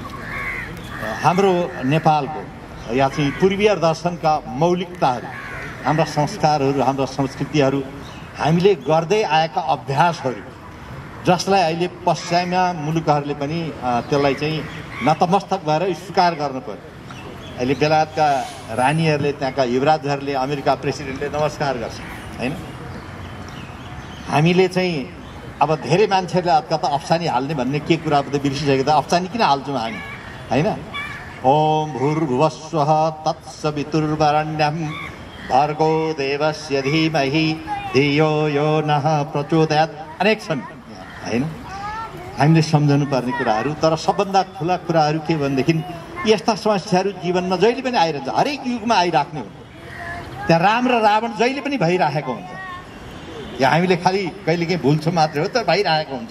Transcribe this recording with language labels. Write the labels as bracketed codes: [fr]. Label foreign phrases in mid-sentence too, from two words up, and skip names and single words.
[ne] हाम्रो नेपालको या चाहिँ पूर्वीय दर्शनका मौलिकताहरू, हाम्रा संस्कारहरू, हाम्रा संस्कृतिहरू, हामीले गर्दै आएका अभ्यासहरू, जसलाई अहिले पश्चिमा मुलुकहरूले पनि त्यसलाई चाहिँ नतमस्तक भएर स्वीकार गर्नु पर्यो। अहिले बेलायतका रानीहरूले, त्यहाँका युवराजहरूले, अमेरिका प्रेसिडेन्टले नमस्कार गर्छन् होइन। हामीले चाहिँ अब धेरै मान्छेहरूले कता अफसानी हाल्ने भन्ने के कुरा त बिर्सिसकेको, त अफसानी किन हाल्छौँ हामी होइन। [sa] ओम भूर्भुवस्वः तत्सवितुर्वरेण्यं भर्गो देवस्य धीमहि धियो यो नः प्रचोदयात्। [ne] अनेक छन् होइन हामीले सम्झनु पर्ने कुराहरू। तर सबभन्दा ठुला कुराहरू के भनेदेखि यस्ता समस्याहरू जीवनमा जहिले पनि आइरहन्छ, हरेक युगमा आइराख्ने हो। त्यहाँ राम र रावण जहिले पनि भइराखेको हुन्छ। या हामीले खालि कहिलेकाहीँ भुल्छौँ मात्रै हो, तर भइरहेको हुन्छ।